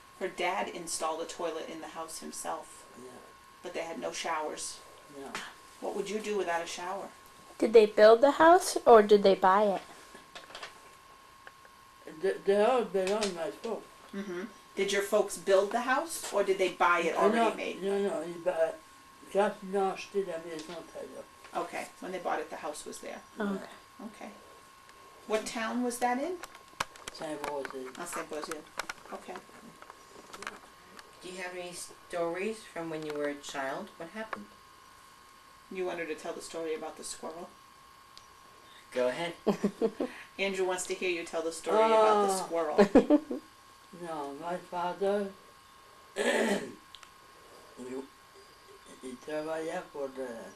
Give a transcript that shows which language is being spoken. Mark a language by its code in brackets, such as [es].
[en] Her dad installed a toilet in the house himself, Yeah, but they had no showers. no. What would you do without a shower? Did they build the house or did they buy it? The house belonged to my folks. Mm-hmm. Did your folks build the house or did they buy it already made? [fr] No, quand ils ont acheté la maison, t'as là. [en] Okay. When they bought it, the house was there. Okay. Okay. What town was that in? Saint-Rosé. Saint-Rosé. Okay. Do you have any stories from when you were a child? What happened? You want her to tell the story about the squirrel? Go ahead. Andrew wants to hear you tell the story about the squirrel. No, my father, [fr] il travaillait pour [en] the...